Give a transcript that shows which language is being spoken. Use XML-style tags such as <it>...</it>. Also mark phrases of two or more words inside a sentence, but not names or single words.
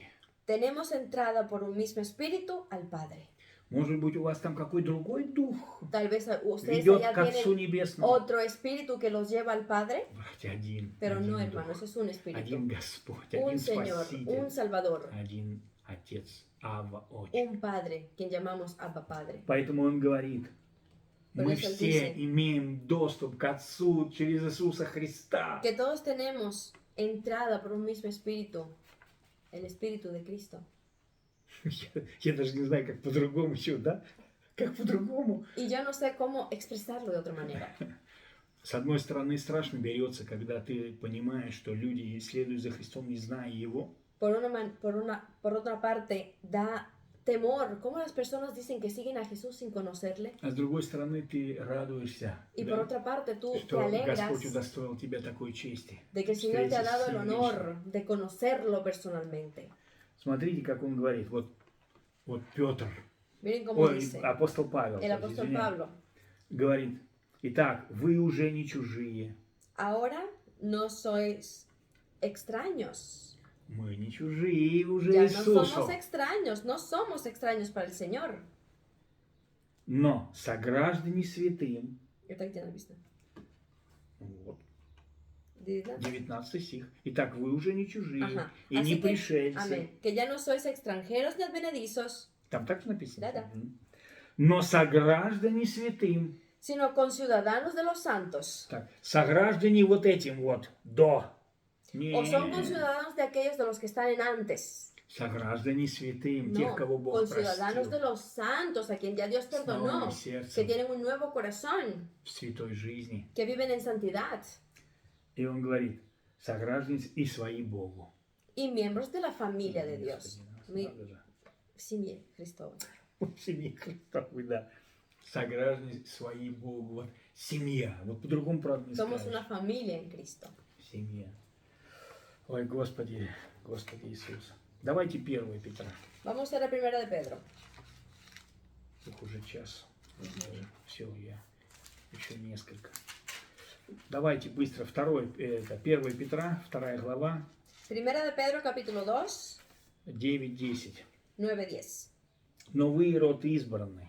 <es>tenemos entrada por un mismo espíritu al Padre.</es> <ru>Может быть, у вас там какой другой дух</ru> <es>Tal vez ustedes</es> <ru>ведет</ru> <es>allá</es> <ru>к Отцу</ru> <es>tienen</es> <ru>Небесному.</ru> <es>otro espíritu que los lleva al Padre,</es> <ru>Братья, один,</ru> <es>pero</es> <ru>один</ru> <es>no,</es> <ru>дух,</ru> <es>hermanos, es un espíritu.</es> <ru>один Господь,</ru> <es>Un</es> <ru>один</ru> <es>Señor,</es> <ru>Спаситель,</ru> <es>un Salvador,</es> <ru>один Отец, Авва, Отче.</ru> <es>un Padre, quien llamamos Abba Padre.</es> <ru>Поэтому он говорит,</ru> <es>Por</es> <ru>мы</ru> <es>eso él</es> <ru>все</ru> <es>dice,</es> <ru>имеем доступ к Отцу через Иисуса Христа.</ru> <es>que todos tenemos entrada por un mismo espíritu, el espíritu de Cristo.</es> <ru>Я даже не знаю, как по-другому еще, да? Как по-другому?</ru> <es>Y yo no sé cómo expresarlo de otra manera.</es> <ru>С одной стороны, страшно берется, когда ты понимаешь, что люди следуют за Христом, не зная Его.</ru> <es>Por otra parte, da temor. ¿Cómo las personas dicen que siguen a Jesús sin conocerle?</es> <ru>А с другой стороны, ты радуешься,</ru> <es>Y</es> <ru>да,</ru> <es>por otra parte, tú te</es> <ru>что</ru> <es>alegras</es> <ru>Господь удостоил тебя такой чести.</ru> <es>de que el Señor te ha dado el</es> <ru>Встретиться с Ним</ru> <es>honor de conocerlo personalmente.</es> <ru>Смотрите, как он говорит. Вот Петр,</ru> <es>Miren cómo</es> <ru>ой,</ru> <es>dice</es> <ru>апостол Павел,</ru> <es>el apóstol</es> <ru>извиняюсь,</ru> <es>Pablo.</es> <ru>говорит, итак, вы уже не чужие.</ru> <es>Ahora no sois extraños.</es> <ru>Мы не чужие уже</ru> <es>Ya no</es> <ru>Иисусу,</ru> <es>somos extraños, no somos extraños para el Señor.</es> <ru>но сограждане святым. Это где написано? Вот, Видно? 19 стих. Итак, вы уже не чужие</ru> <es>Ajá.</es> <ru>и</ru> <es>Así</es> <ru>не</ru> <es>que,</es> <ru>пришельцы.</ru> <es>amén, que ya no sois extranjeros ni advenedizos,</es> <ru>Там так же написано? Да-да. Но сограждане святым.</ru> <es>sino conciudadanos de los santos.</es> <ru>Так, сограждане вот этим вот, до. Не,</ru> <es>O son conciudadanos de aquellos de los que están en antes.</es> <ru>сограждане святым, тех,</ru> <es>No,</es> <ru>кого Бог</ru> <es>conciudadanos de</es> <ru>простил</ru> <es>los santos, a quien ya Dios</es> <ru>с новым</ru> <es>perdonó, que</es> <ru>сердцем</ru> <es>tienen un nuevo corazón,</es> <ru>в святой жизни.</ru> <es>que viven en santidad</es> <ru>И он говорит, сограждане и свои Богу.</ru> <es>y miembros de la familia de</es> <ru>Господи,</ru> <es>Dios.</es> <ru>нас Mi- надо же. в семье Христовой. В семье Христовой, да. Сограждане свои Богу. Вот семья. Вот по-другому, правда, не</ru> <es>Somos</es> <ru>скажешь.</ru> <es>una familia en Cristo.</es> <ru>Семья. Ой, Господи, Господи Иисус. Давайте 1 Петра.</ru> <es>Vamos a la primera de Pedro.</es> <ru>Их уже час. Все, я еще несколько. Давайте быстро. 1 Петра, 2 глава,</ru> <es>Primera de Pedro, capítulo 2, 9-10. 9-10.</es> <ru>Но вы род избранный,</ru>